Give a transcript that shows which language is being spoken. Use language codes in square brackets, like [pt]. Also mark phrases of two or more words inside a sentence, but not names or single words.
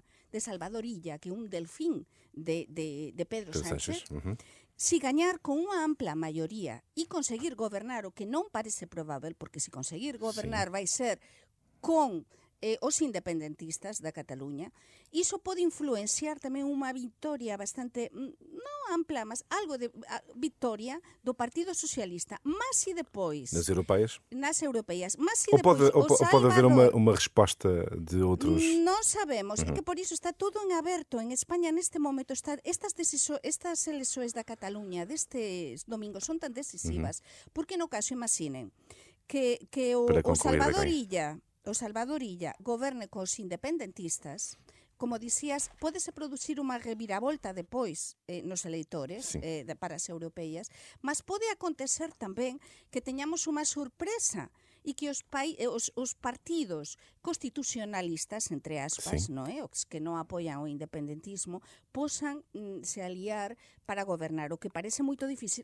[gl] de Salvador Illa, que é un delfín de Pedro Sánchez, si gañar con unha ampla maioría e conseguir gobernar, o que non parece probável, porque se conseguir gobernar vai ser con os independentistas da Cataluña, iso pode influenciar tamén unha victoria bastante, non ampla, mas algo de victoria do Partido Socialista. [pt] Mas e depois... Nas europeias? Nas europeias. Mas e ou depois... pode haver uma resposta de outros... [gl] Non sabemos, é que por iso está todo en aberto. En España neste momento estas elexoes da Cataluña destes domingos son tan decisivas, porque no caso, imaginen, que o Salvador Illa goberne cos independentistas, como dicías, pódese producir unha reviravolta depois nos eleitores para as europeias, mas pode acontecer tamén que teñamos unha sorpresa e que os partidos constitucionalistas, entre aspas, os que non apoian o independentismo, posan se aliar para gobernar, o que parece moito difícil.